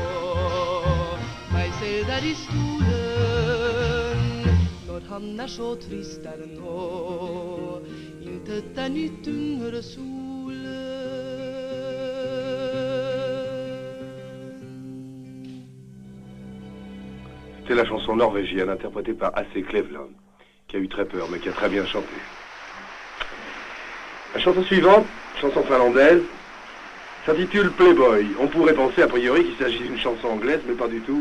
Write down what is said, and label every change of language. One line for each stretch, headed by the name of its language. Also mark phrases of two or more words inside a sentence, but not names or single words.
Norwegian: Meg selv der i stolen, når han er så trist der nå. Intet er nytt under solen.
French: C'était la chanson norvégienne interprétée par A.C. Cleveland, qui a eu très peur, mais qui a très bien chanté. La chanson suivante, chanson finlandaise, s'intitule Playboy. On pourrait penser a priori qu'il s'agit d'une chanson anglaise, mais pas du tout.